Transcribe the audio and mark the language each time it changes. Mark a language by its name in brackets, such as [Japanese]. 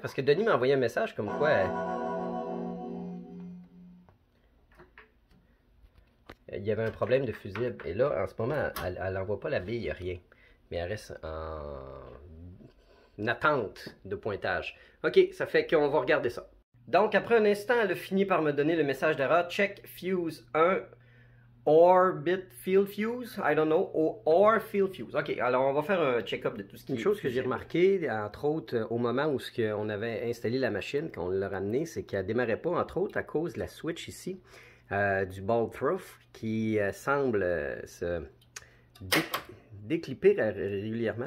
[French] Parce que Denis m'a envoyé un message comme quoi il y avait un problème de fusible. Et là, en ce moment, elle n'envoie pas la bille, rien. Mais elle reste en attente de pointage. Ok, ça fait qu'on va regarder ça. Donc, après un instant, elle a fini par me donner le message d'erreur. [English] Check fuse 1. Or bit field fuse, I don't know, or field fuse. [French] Ok, alors on va faire un check-up de tout ce qui est. Une chose que j'ai remarqué, entre autres, au moment où on avait installé la machine, qu'on l'a ramenée, c'est qu'elle ne démarrait pas, entre autres, à cause de la switch ici, du ball through, qui semble se déclipper régulièrement.